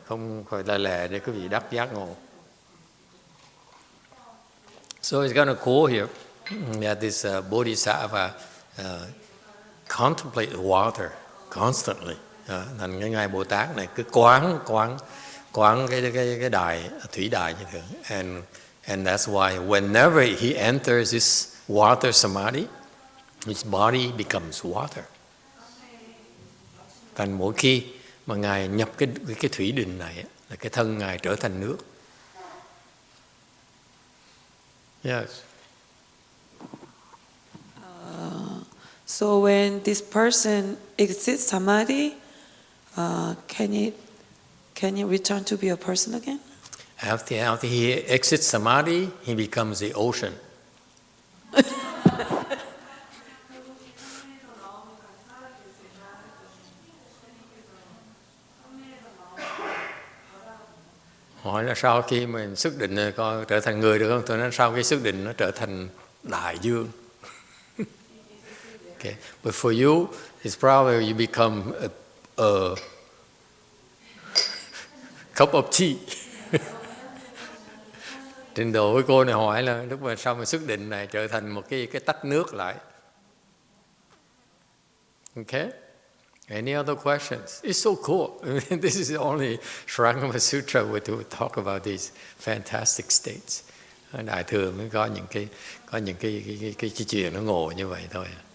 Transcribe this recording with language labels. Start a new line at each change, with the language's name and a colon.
Vietnamese: Không phải là lẹ để quý vị đắc giác ngộ.
English: So it's kind of cool here that this Bodhisattva contemplate water constantly.
Vietnamese: Thành cái ngài Bồ Tát này cứ quán cái đại thủy đại như thường.
English: And that's why whenever he enters this water samadhi, his body becomes water.
Vietnamese: Thành mỗi khi mà ngài nhập cái thủy định này là cái thân ngài trở thành nước.
English: Yes. So when this person exits samadhi, can he return to be a person again? After he exits samadhi, he becomes the ocean.
Vietnamese: Hỏi là sau khi mình xuất định coi trở thành người được không? Tôi nói sau khi xuất định nó trở thành đại dương.
English: Okay. But for you, it's probably you become a cup of tea.
Vietnamese: Trình độ với cô này hỏi là lúc mà sau mà xuất định này trở thành một cái tách nước lại.
English: Okay? Any other questions? It's so cool. I mean, this is the only Shrangama Sutra where to talk about these fantastic states.
Vietnamese: Đại thừa mới có những cái chuyện nó ngộ như vậy thôi.